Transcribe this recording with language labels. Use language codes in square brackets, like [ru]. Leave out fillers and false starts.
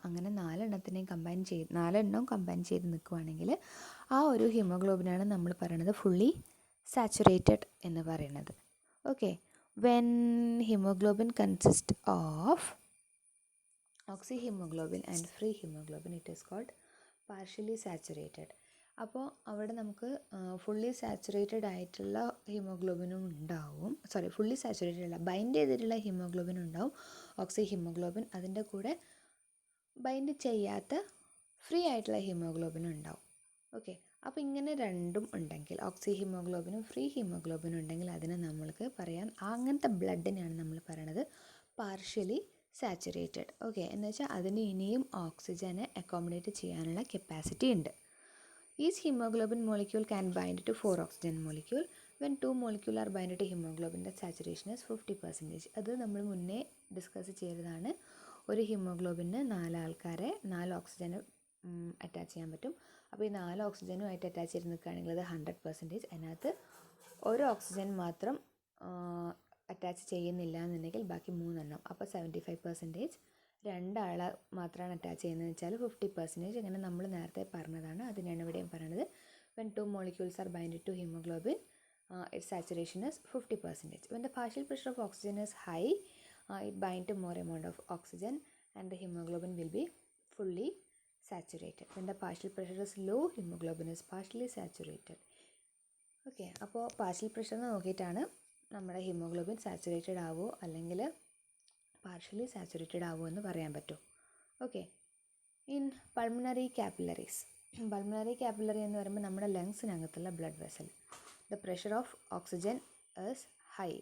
[ml] അങ്ങനെ 4 എണ്ണം കമ്പൈൻ ചെയ്ത് നിൽക്കുകയാണെങ്കിൽ ആ ഒരു ഹീമോഗ്ലോബിനാണ് നമ്മൾ പറയുന്നത് ഫുള്ളി സാച്ചുറേറ്റഡ് എന്ന് പറയുന്നത്. [en] Okay, when hemoglobin consist of oxyhemoglobin and free hemoglobin, it is called partially saturated. [ml] അപ്പോൾ അവിടെ നമുക്ക് ഫുള്ളി സാച്ചുറേറ്റഡ് ആയിട്ടുള്ള ഹീമോഗ്ലോബിനും ഉണ്ടാവും, ഫുള്ളി സാച്ചുറേറ്റഡ് അല്ല, ബൈൻഡ് ചെയ്തിട്ടുള്ള ഹീമോഗ്ലോബിൻ ഉണ്ടാവും, ഓക്സി ഹീമോഗ്ലോബിൻ. അതിൻ്റെ കൂടെ ബൈൻഡ് ചെയ്യാത്ത ഫ്രീ ആയിട്ടുള്ള ഹീമോഗ്ലോബിനും ഉണ്ടാവും. ഓക്കെ, അപ്പോൾ ഇങ്ങനെ രണ്ടും ഉണ്ടെങ്കിൽ, ഓക്സി ഹീമോഗ്ലോബിനും ഫ്രീ ഹീമോഗ്ലോബിനും ഉണ്ടെങ്കിൽ അതിനെ നമ്മൾക്ക് പറയാം, അങ്ങനത്തെ ബ്ലഡിനെയാണ് നമ്മൾ പറയണത് പാർഷ്യലി സാച്ചുറേറ്റഡ്. ഓക്കെ, എന്ന് വെച്ചാൽ അതിന് ഇനിയും ഓക്സിജനെ അക്കോമഡേറ്റ് ചെയ്യാനുള്ള കപ്പാസിറ്റി ഉണ്ട്. [en] Each hemoglobin molecule can bind to 4 oxygen molecule. When 2 molecules are bound to hemoglobin, the saturation is 50%. [ml] അത് നമ്മൾ മുന്നേ ഡിസ്കസ് ചെയ്തതാണ്. ഒരു ഹീമോഗ്ലോബിന് 4 ആൾക്കാരെ 4 ഓക്സിജന് അറ്റാച്ച് ചെയ്യാൻ പറ്റും. അപ്പോൾ ഈ 4 ഓക്സിജനുമായിട്ട് അറ്റാച്ച് ചെയ്ത് നിൽക്കുകയാണെങ്കിൽ അത് 100%. അതിനകത്ത് ഒരു ഓക്സിജൻ മാത്രം അറ്റാച്ച് ചെയ്യുന്നില്ല എന്നുണ്ടെങ്കിൽ ബാക്കി 3 എണ്ണം, അപ്പോൾ 75%. 2 ആളെ മാത്രമാണ് അറ്റാച്ച് ചെയ്യുന്നതെന്ന് വെച്ചാൽ 50%. അങ്ങനെ നമ്മൾ നേരത്തെ പറഞ്ഞതാണ്, അതിനാണ് ഇവിടെയും പറയുന്നത്. [en] When 2 molecules are binded to hemoglobin, its saturation is 50%. When the partial pressure of oxygen is high, it binds to more amount of oxygen and the hemoglobin will be fully saturated. When the partial pressure is low, hemoglobin is partially saturated. [ml] Okay, അപ്പോൾ partial pressure നോക്കിയിട്ടാണ് നമ്മുടെ haemoglobin saturated ആവോ അല്ലെങ്കിൽ partially saturated ആവുമോ എന്ന് പറയാൻ പറ്റും. [en] okay, in pulmonary capillaries, pulmonary capillary [ml] എന്ന് പറയുമ്പോൾ നമ്മുടെ ലങ്സിനകത്തുള്ള [en] Blood vessel, the pressure of oxygen is high.